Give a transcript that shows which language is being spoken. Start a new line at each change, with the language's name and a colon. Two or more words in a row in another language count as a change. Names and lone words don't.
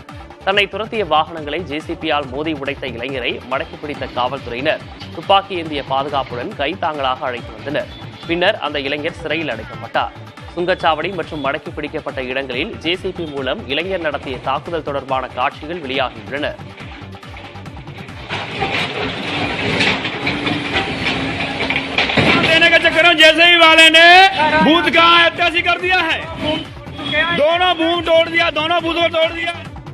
Tamil: தன்னை துரத்திய வாகனங்களை ஜேசிபியால் மோதி உடைத்த இளைஞரை மடக்கி பிடித்த காவல்துறையினர் துப்பாக்கி ஏந்திய பாதுகாப்புடன் கைத்தாங்கலாக அழைத்து வந்தனர். பின்னர் அந்த இளைஞர் சிறையில் அடைக்கப்பட்டார். சுங்கச்சாவடி மற்றும் மடக்கி பிடிக்கப்பட்ட இடங்களில் ஜேசிபி மூலம் இளைஞர் நடத்திய தாக்குதல் தொடர்பான காட்சிகள் வெளியாகியுள்ளன.
Hindi: देने के चक्कर में जेसीबी वाले ने बूथ का ऐतिहासिक कर दिया है। दोनों बूथ तोड़ दिया, दोनों बूथ को तोड़ दिया।